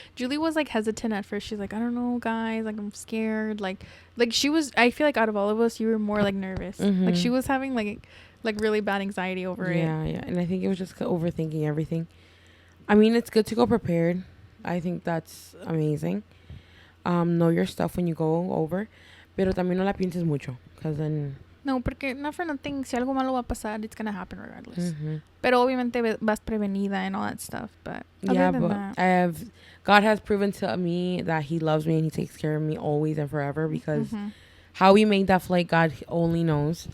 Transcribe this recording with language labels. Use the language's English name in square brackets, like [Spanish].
[English] Julie was like hesitant at first. She's like, I don't know, guys. Like, I'm scared. Like she was. I feel like out of all of us, you were more like nervous. Mm-hmm. Like, she was having like really bad anxiety over it. Yeah, and I think it was just overthinking everything. I mean, it's good to go prepared. I think that's amazing. Know your stuff when you go over, [Spanish] pero también no la pienses mucho, [English] because then. No, porque not for nothing. [Spanish] Si algo malo va a pasar, [English] it's gonna happen regardless. Mm-hmm. [Spanish] Pero obviamente vas prevenida [English] and all that stuff. But yeah, other than but that, God has proven to me that He loves me and He takes care of me always and forever, because how we made that flight, God only knows.